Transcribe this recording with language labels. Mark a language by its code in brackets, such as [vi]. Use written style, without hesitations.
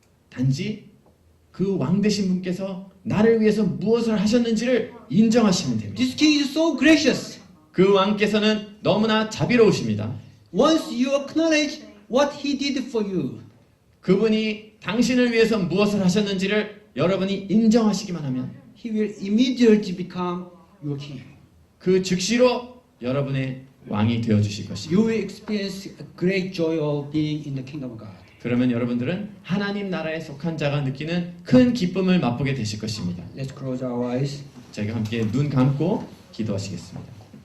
[ko] 단지 그 왕 되신 분께서 나를 위해서 무엇을 하셨는지를 인정하시면 됩니다. [en] This king is so gracious. [ko] 그 왕께서는 너무나 자비로우십니다. [en] Once you acknowledge what He did for you, [ko] 그분이 당신을 위해서 무엇을 하셨는지를 여러분이 인정하시기만 하면 [en] he will immediately become your king. [ko] 그 즉시로 여러분의 왕이 되어 주실 것입니다. [en] You will experience a great joy of being in the kingdom of God. [ko] 그러면 여러분들은 하나님 나라에 속한 자가 느끼는 큰 기쁨을 맛보게 되실 것입니다. [en] Let's close our eyes. [ko] 저희가 함께 눈 감고 기도하시겠습니다.